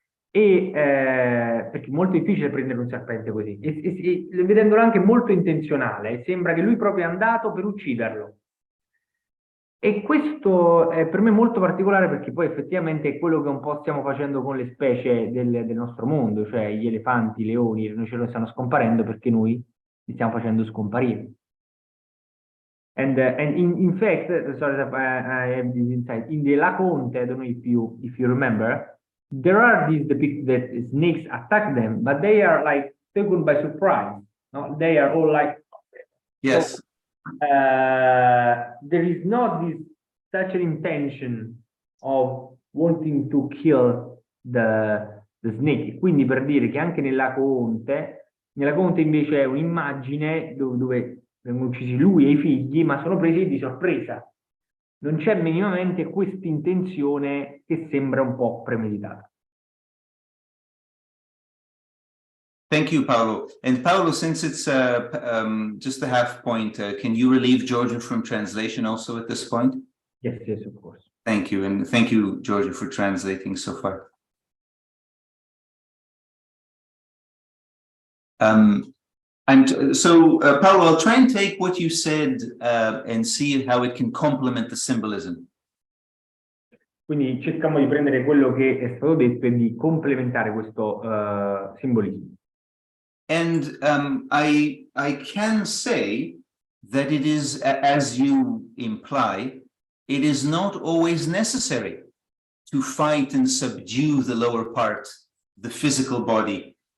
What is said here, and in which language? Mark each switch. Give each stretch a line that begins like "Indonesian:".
Italian: E perché è molto difficile prendere un serpente così, e vedendolo anche molto intenzionale, sembra che lui proprio è andato per ucciderlo. E questo è per me molto particolare, perché poi effettivamente è quello che un po' stiamo facendo con le specie del nostro mondo, cioè gli elefanti, i leoni, i rinoceronti stanno scomparendo perché noi li stiamo facendo scomparire.
English: And in fact, sorry if I have this insight, in the Laconte, I don't know if you remember, there are these depicted that snakes attack them, but they are like taken by surprise. No? They are all like, Yes. so, there is not this such an intention of wanting to kill the snake.
Italian: Quindi, per dire che anche nella Conte invece è un'immagine dove vengono uccisi lui e i figli, ma sono presi di sorpresa. Non c'è minimamente questa intenzione che sembra un po' premeditata.
English: Thank you, Paolo. And Paolo, since it's just a half point, can you relieve Georgian from translation also at this point? Yes, yes, of course. Thank you. And thank you, Georgian, for translating so far. Paolo, I'll try and take what you said and see how it can complement the symbolism.
Italian: Quindi cerchiamo di prendere quello che è stato detto e di complementare questo simbolismo.
English: And I can say that it is, as you imply, it is not always necessary to fight and subdue the lower part, the physical body.